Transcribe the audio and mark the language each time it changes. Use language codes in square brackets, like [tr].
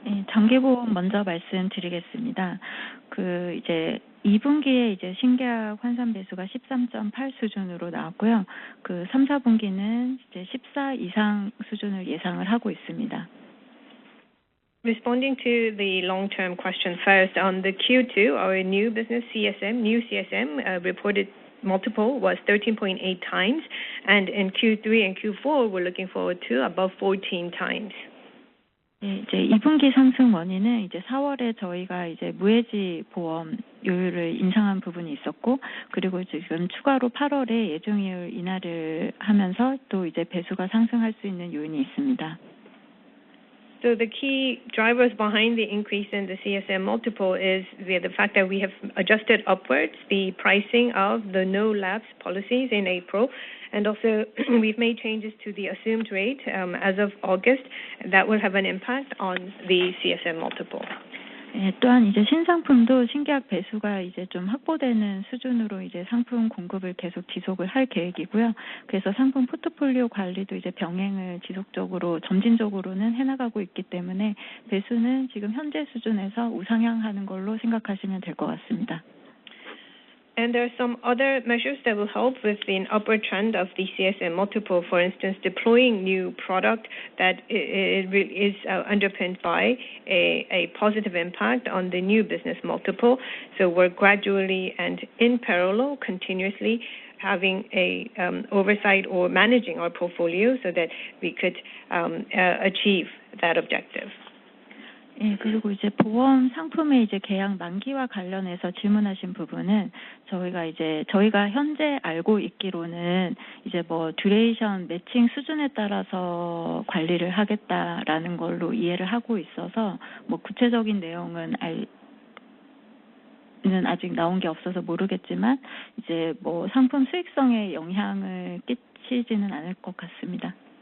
[ko] 장기보험 먼저 말씀드리겠습니다. 이제 2분기에 이제 신계약 환산 배수가 13.8 수준으로 나왔고요. 3, 4분기는 이제 14 이상 수준을 예상을 하고 있습니다. [en] Responding to the long-term question first, on the Q2, our new CSM reported multiple was 13.8 times, and in Q3 and Q4, we're looking forward to above 14 times. [ko] 이제 2분기 상승 원인은 이제 4월에 저희가 이제 무해지 보험료율을 인상한 부분이 있었고, 그리고 지금 추가로 8월에 예정이율 인하를 하면서 또 이제 배수가 상승할 수 있는 요인이 있습니다. [en] So the key drivers behind the increase in the CSM multiple is the fact that we have adjusted upwards the pricing of the no lapse policies in April, and also we've made changes to the assumed rate as of August. That will have an impact on the CSM multiple. [ko] 또한 이제 신상품도 신계약 배수가 이제 좀 확보되는 수준으로 이제 상품 공급을 계속 지속을 할 계획이고요. 그래서 상품 포트폴리오 관리도 이제 병행을 지속적으로 점진적으로는 해나가고 있기 때문에 배수는 지금 현재 수준에서 우상향하는 걸로 생각하시면 될 것 같습니다. [en] And there are some other measures that will help with the upward trend of the CSM multiple. For instance, deploying new product that is underpinned by a positive impact on the new business multiple. So we're gradually and in parallel, continuously having a oversight or managing our portfolio so that we could achieve that objective. [ko] 그리고 이제 보험 상품의 이제 계약 만기와 관련해서 질문하신 부분은 저희가 현재 알고 있기로는 이제 듀레이션 매칭 수준에 따라서 관리를 하겠다라는 걸로 이해를 하고 있어서 구체적인 내용은 아직 나온 게 없어서 모르겠지만 이제 상품 수익성에 영향을 끼치지는 않을 것 같습니다.